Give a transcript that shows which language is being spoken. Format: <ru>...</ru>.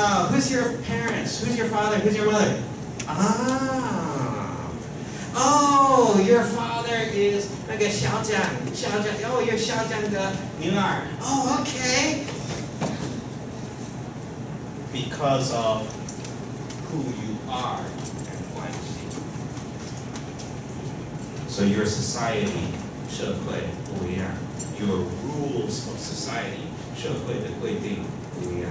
<en>Who's your parents? Who's your father? Who's your mother? Oh, your father is</en> <zh>那个校长.</zh> <en>Oh, you're</en> <zh>校长的女儿.</zh> <en>Oh, okay. Because of who you are and what you see. So your society,</en> <zh>社会不一样.</zh> <en>Your rules of society,</en> <zh>社会的规定不一样.</zh>